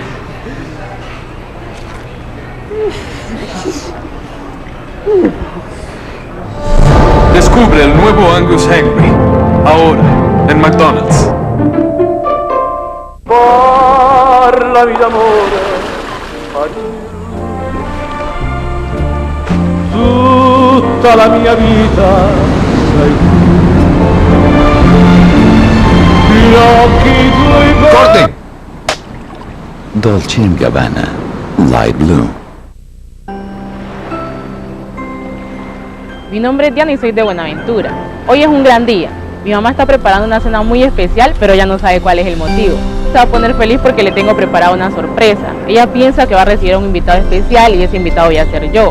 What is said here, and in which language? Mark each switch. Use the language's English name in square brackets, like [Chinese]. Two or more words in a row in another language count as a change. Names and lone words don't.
[Spanish] Descubre el nuevo Angus Angry. Ahora, en McDonald's. Por la vida [Italian] amore, tutta la mia vita sei tu. [Spanish] ¡Corte! Dolce & Gabbana, Light Blue. Mi nombre es Diana y soy de Buenaventura. Hoy es un gran día. Mi mamá está preparando una cena muy especial, pero ella no sabe cuál es el motivo. Se va a poner feliz porque le tengo preparada una sorpresa. Ella piensa que va a recibir a un invitado especial y ese invitado voy a ser yo.